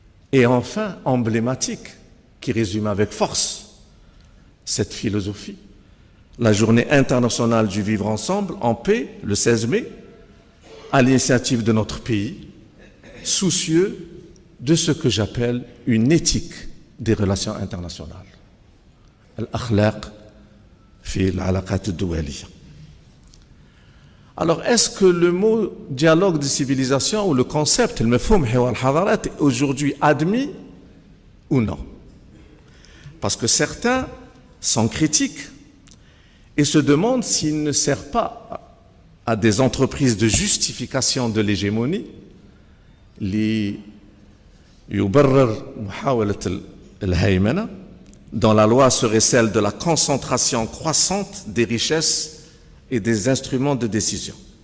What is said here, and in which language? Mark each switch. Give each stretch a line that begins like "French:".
French: et enfin, emblématique, qui résume avec force cette philosophie, la journée internationale du vivre ensemble en paix, le 16 mai, à l'initiative de notre pays, soucieux de ce que j'appelle une éthique des relations internationales.
Arabic: الأخلاق في العلاقات الدولية.
French: Alors, est-ce que le mot dialogue de civilisation ou le concept, le mafhoum
Arabic: حوار الحضارات,
French: est aujourd'hui admis ou non? Parce que certains sont critiques et se demandent s'il ne sert pas à des entreprises de justification de l'hégémonie
Arabic: ليبرر محاولة الهيمنة
French: dont la loi serait celle de la concentration croissante des richesses et des instruments de décision.